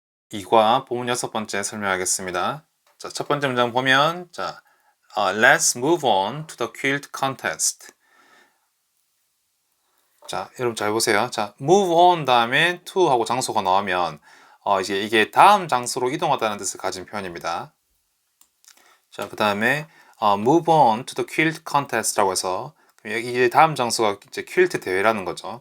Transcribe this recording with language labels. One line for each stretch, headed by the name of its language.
Korean: 2과 부문 6번째 설명하겠습니다. 자, 첫 번째 문장 보면
English: Let's move on to the quilt contest.
Korean: 자, 여러분 잘 보세요. 자, move on 다음에 to 하고 장소가 나오면 이제 이게 다음 장소로 이동하다는 뜻을 가진 표현입니다. 자, 그 다음에
English: move on to the quilt contest
Korean: 라고 해서 이제 다음 장소가 이제 퀼트 대회라는 거죠.